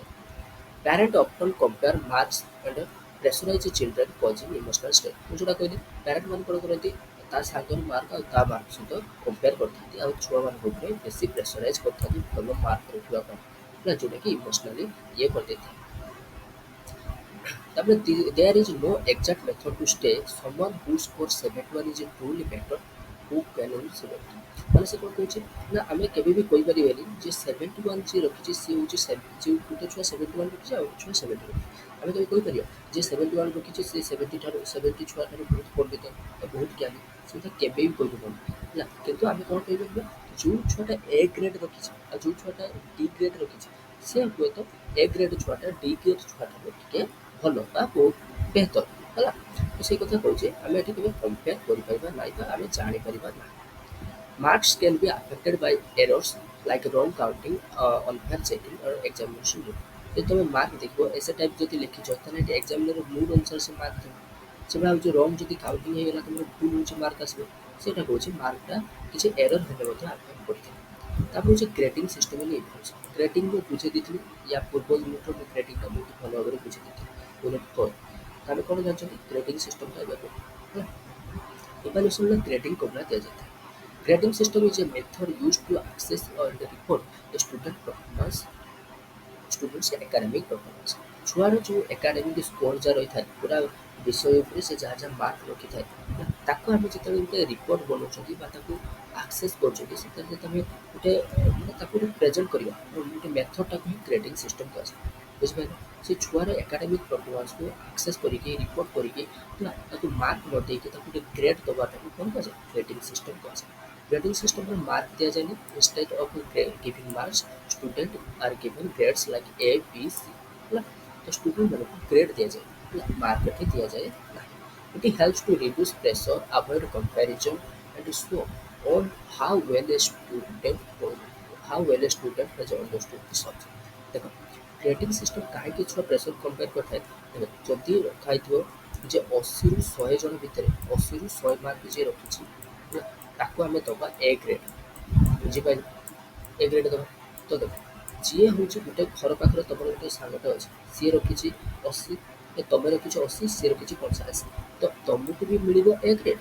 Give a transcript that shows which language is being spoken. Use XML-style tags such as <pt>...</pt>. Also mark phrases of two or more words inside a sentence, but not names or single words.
<en>Parent often compare marks and pressurize children causing emotional stress।</en> <or>ମୁଁ ଯେଉଁଟା କହିଲି ପ୍ୟାରେଣ୍ଟ ମାନେ କ'ଣ କରନ୍ତି ତା ସାଙ୍ଗର ମାର୍କ ଆଉ ତା ମାର୍କ ସହିତ କମ୍ପେୟାର କରିଥାନ୍ତି ଆଉ ଛୁଆମାନଙ୍କ ଉପରେ ବେଶୀ ପ୍ରେସରାଇଜ୍ କରିଥାନ୍ତି ଭଲ ମାର୍କ ରଖିବା ପାଇଁ ହେଲା ଯେଉଁଟାକି ଇମୋସନାଲି ଇଏ କରିଦେଇଥାଏ। ତାପରେ</or> <en>there is no exact method to say someone who scores 71 is truly better who can win 70।</en> <or>ମାନେ ସେ କ'ଣ କହୁଛି ନା ଆମେ କେବେ ବି କହିପାରିବାନି ଯେ 71 ଯିଏ ରଖିଛି ସିଏ ହେଉଛି ଯେଉଁ ଗୋଟେ ଛୁଆ 71 ରଖିଛି ଆଉ ଗୋଟେ ଛୁଆ 70 ରଖିଛି ଆମେ କେବେ କହିପାରିବା ଯେ 71 ରଖିଛି ସେ 70 ଛୁଆ ଠାରୁ ବହୁତ ପଣ୍ଡିତ ବହୁତ ଜ୍ଞାନୀ ସେଟା କେବେ ବି କହିପାରିବନି ହେଲା। କିନ୍ତୁ ଆମେ କ'ଣ କହିପାରିବା ଯେଉଁ ଛୁଆଟା</or> <en>A grade</en> <or>ରଖିଛି ଆଉ ଯେଉଁ ଛୁଆଟା</or> <en>D grade</en> <or>ରଖିଛି ସେ ହୁଏତ</or> <en>A grade</en> <or>ଛୁଆଟା</or> <en>D grade</en> <or>ଛୁଆଠାରୁ ଟିକେ ଭଲ ବା ବହୁତ ବେହତର ହେଲା। ତ ସେଇ କଥା କହୁଛି ଆମେ ଏଠି କେବେ କମ୍ପେୟାର କରିପାରିବା ନାହିଁ ବା ଆମେ ଜାଣିପାରିବା ନାହିଁ।</or> <en>Marks can be affected by errors like wrong counting, unfair checking or examination rule।</en> <or>ଯଦି ତୁମେ ମାର୍କ ଦେଖିବ</or> <en>essay type</en> <or>ଯଦି ଲେଖିଛ ତାହେଲେ ଏଠି</or> <en>examiner mood</en> <or>ଅନୁସାରେ ସେ ମାର୍କ ଥିବ ସେଭଳିଆ ହେଉଛି ରଙ୍ଗ ଯଦି କାଉଣ୍ଟିଂ ହେଇଗଲା ତୁମର ଭୁଲ ହେଉଛି ମାର୍କ ଆସିବ ସେଇଟା କହୁଛି ମାର୍କଟା କିଛି ଏରର୍ ହେଲେ ମଧ୍ୟ ଆଫେକ୍ଟ କରିଥାଏ। ତାପରେ ହେଉଛି</or> <en>grading system</en> <or>ବୋଲି ଇଭଲ୍ୟୁସନ୍। ଗ୍ରେଡ଼ିଂ ମୁଁ ବୁଝେଇ ଦେଇଥିଲି ୟା ପୂର୍ବ ୟୁନିଟ୍ର ମୁଁ ଗ୍ରେଡ଼ିଂଟା ବହୁତ ଭଲ ଭାବରେ ବୁଝେଇ ଦେଇଥିଲି ୟୁନିଟ୍ 4। ତାହେଲେ କ'ଣ ଜାଣିଛନ୍ତି</or> <en>grading systemṭā</en> <or>ଏବେ ହେଲା। ଇଭାଲ୍ୟୁଏସନ୍‌ରେ ଗ୍ରେଡ଼ିଂ କଭରା ଦିଆଯାଇଥାଏ।</or> <en>Grading system is a method used to assess and report a student's academic performance।</en> <or>ଛୁଆର ଯେଉଁ</or> <en>academic score</en> <or>ଯାହା ରହିଥାଏ ପୁରା ବିଷୟ ଉପରେ ସେ ଯାହା ଯାହା ମାର୍କ ରଖିଥାଏ ତାକୁ ଆମେ ଯେତେବେଳେ ଗୋଟେ ରିପୋର୍ଟ ବନାଉଛନ୍ତି ବା ତାକୁ ଆକ୍ସେସ୍ କରୁଛନ୍ତି ସେତେବେଳେ ତମେ ଗୋଟେ ମାନେ ତାକୁ ଗୋଟେ ପ୍ରେଜେଣ୍ଟ କରିବା ଗୋଟେ ମେଥଡ଼ଟାକୁ ହିଁ</or> <en>grading system</en> <or>କୁହାଯାଏ। ବୁଝିପାରିଲେ? ସେ ଛୁଆର</or> <en>academic performanceku</en> <or>ଆକ୍ସେସ୍ କରିକି ରିପୋର୍ଟ କରିକି ହେଲା ତାକୁ ମାର୍କ ନ ଦେଇକି ତାକୁ ଗୋଟେ ଗ୍ରେଡ୍ ଦେବାଟାକୁ କ'ଣ କୁହାଯାଏ?</or> <en>grading system</en> <or>କୁହାଯାଏ।</or> <en>grading systemre</en> <or>ମାର୍କ ଦିଆଯାଏନି।</or> <en>instead of giving marks student are given grades like A B C ହେଲା।</en> <or>ତ ଷ୍ଟୁଡେଣ୍ଟମାନଙ୍କୁ ଗ୍ରେଡ୍ ଦିଆଯାଏ ହେଲା, ମାର୍କ ଏଠି ଦିଆଯାଏ ନାହିଁ।</or> <en>It helps to reduce pressure, avoid comparison, and show on how well a student how well a student has understood the subject.</en> <or>ଦେଖ</or> <en>grading system</en> <or>କାହିଁକି ଛୁଆ ପ୍ରେସର କମ୍ପେୟାର କରିଥାଏ? ଦେଖ ଯଦି ରଖା ହେଇଥିବ ଯେ 80ରୁ 100 ଜଣ ଭିତରେ 80ରୁ 100 ମାର୍କ ଯିଏ ରଖିଛି ହେଲା, ତାକୁ ଆମେ ଦେବା</or> <en>A grade.</en> <or>ବୁଝିପାରିଲେ?</or> <en>A grade</en> <or>ଦେବା। ତ ଦେଖ ଯିଏ ହେଉଛି ଗୋଟେ ଘର ପାଖରେ ତମର ଗୋଟେ ସାଙ୍ଗଟେ ଅଛି, ସିଏ ରଖିଛି 80, ତମେ ରଖିଛ 80, ସିଏ ରଖିଛି 85, ତ ତମକୁ ବି ମିଳିବ</or> <en>A grade.</en>